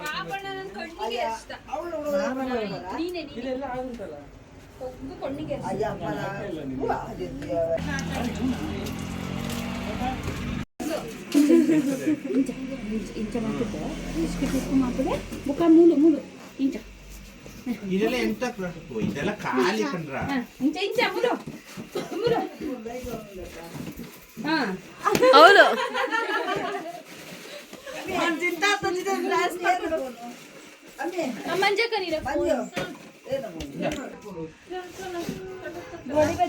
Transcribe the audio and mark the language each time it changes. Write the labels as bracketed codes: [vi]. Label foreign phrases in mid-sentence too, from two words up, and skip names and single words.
[kn] ಕಣ್ಣಿಗೆ ಇಷ್ಟ ನೀನೆ ಇಲ್ಲೆಲ್ಲ ಆಗುಂಟಲ್ಲ. ಕಣ್ಣಿಗೆ ಇಂಚ ಮಾಡ್ತಿದ್ದೆ ಇಷ್ಟು ಮಾಡ್ತಿದ್ದೆ ಮುಖ [tcy] ಮೂಲು ಮೂಲು ಇಂಚ [kn] ಇದೆಲ್ಲ ಎಂತ ಇದೆಲ್ಲ ಖಾಲಿ ಕಂಡ್ರ. [tcy] ಇಂಚ ಇಂಚ ಮೂಲು ಮೂಲು ಹಾ [kn] ಹೌದು. ಮಂಜಕ್ಕ ನೀರ ಗೋಡಿ ಬಜ್ಜೆ ಬೇಕಾ?